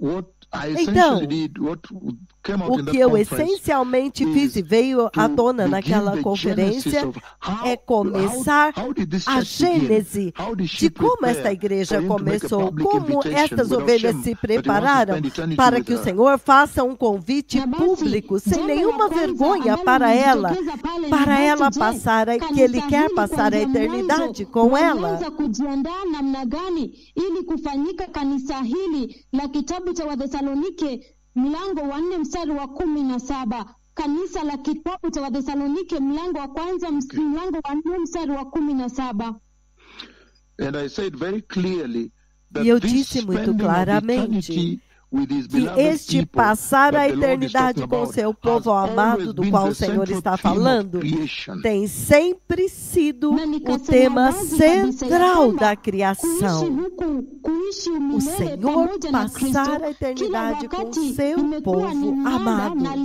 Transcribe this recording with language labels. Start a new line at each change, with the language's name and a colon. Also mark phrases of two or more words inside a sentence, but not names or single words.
Portuguese: Então, o que eu essencialmente fiz e veio à tona naquela conferência é começar a gênese de como esta igreja começou, como estas ovelhas se prepararam para que o Senhor faça um convite público, sem nenhuma vergonha para ela passar, que Ele quer passar a eternidade com ela.
Swahili: Mlango wa 4 mstari wa 17. Kanisa la kitabu cha Wathesalonike mlango wa kwanza mlango wa 4 mstari wa 17.
English: And I said very clearly that
Portuguese: e eu disse muito claramente que este passar a eternidade com o seu povo amado, do qual o Senhor está falando, tem sempre sido o tema central da criação. O Senhor passar a eternidade com o seu povo amado.